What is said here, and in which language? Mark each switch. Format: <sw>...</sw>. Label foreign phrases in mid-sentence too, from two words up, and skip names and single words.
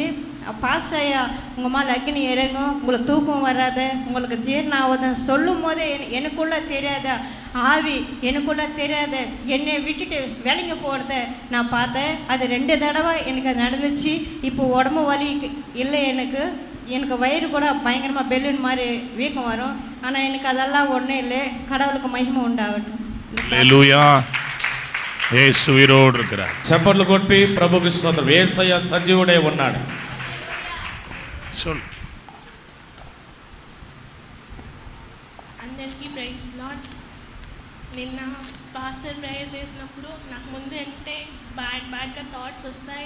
<ta>பாஸ்டர் ஐயா, உங்கள் மேலே அக்னி இறங்கும், உங்களுக்கு தூக்கம் வராது, உங்களுக்கு ஜீரணம் ஆகுதுன்னு சொல்லும் போதே எனக்குள்ளே தெரியாத ஆவி, எனக்குள்ளே தெரியாத என்னை விட்டுட்டு விலங்கி போகிறத நான் பார்த்தேன். அது 2 தடவை எனக்கு நடந்துச்சு. இப்போ உடம்பு வலி இல்லை எனக்கு வயிறு கூட பயங்கரமாக பெலூன் மாதிரி வீக்கம் வரும். ஆனால் எனக்கு அதெல்லாம் ஒன்றும் இல்லை. கடவுளுக்கு மகிமை உண்டாகட்டும். ஹல்லேலூயா. இயேசு உயிரோடு இருக்கிறார்.</ta> <te>చప్పట్లు కొట్టి ప్రభుకి స్తోత్రం. యేసయ్య సజీవుడే ఉన్నాడు.</te> <ta>சொல்.</ta> <te>అందరికీ</te> <en>praise Lord.</en> <te>నిన్న పాస్టర్ ప్రేయర్ చేసినప్పుడు నాకు ముందు అంటే బ్యాడ్గా థాట్స్ వస్తాయి.</te>